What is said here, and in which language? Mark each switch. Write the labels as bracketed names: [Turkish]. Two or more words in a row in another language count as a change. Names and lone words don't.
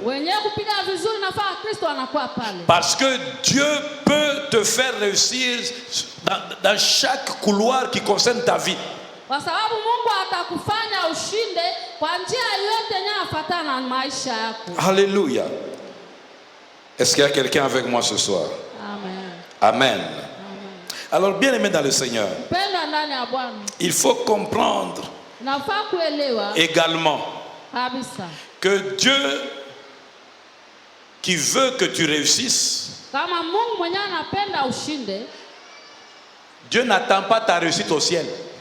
[Swahili] Wenyewe kupiga vizuri nafaa Wakristo wanakuwa pale. [French] Parce que Dieu peut te faire réussir dans chaque couloir qui concerne ta vie. [Swahili] Kwa sababu Mungu atakufanya ushinde kwa njia yote inayofuatana na maisha yako. [French] Alléluia. Est-ce qu'il y a quelqu'un avec moi ce soir? Amen. Amen. Alors bien aimé dans le Seigneur, il faut comprendre également que Dieu qui veut que tu réussisses, Dieu n'attend pas ta réussite au ciel.